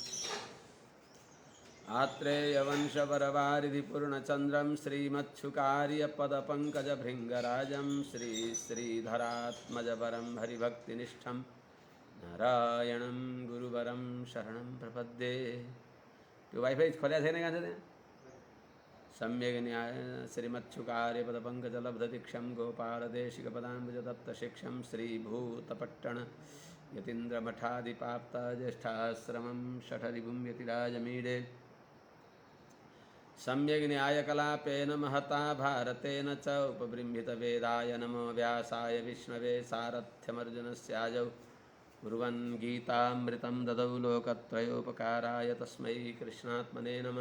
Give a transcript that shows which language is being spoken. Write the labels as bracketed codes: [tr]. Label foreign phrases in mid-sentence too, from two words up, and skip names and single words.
[sa] आत्रेयवंशवरवारिधिपूर्णचन्द्रं श्रीमच्छुकार्यपदपङ्कजभृङ्गराजं श्रीधरात्मजवरं हरिभक्तिनिष्ठं नारायणं गुरुवरं शरणं प्रपद्ये। [ne] त्यो वाइफाई खोल्या छैन कहाँ छ त्यहाँ? [sa] सम्यक न्याय श्रीमच्छुकार्यपदपङ्कजलब्धदीक्षं गोपालदेशिकपदाम्बुजदत्तशिक्षं श्रीभूतपट्टण यतीन्द्रमठादिपाप्त ज्येष्ठाश्रमं शठरिपुं यतिराजमीडे। सम्यक न्यायकलापेन महता भारतेन च उपबृंहितवेदाय नमो व्यासाय विष्णवे सारथ्यमर्जुनस्याजौ कुर्वन् गीतामृतं ददौ लोकत्रयोपकाराय तस्मै कृष्णात्मने नमः।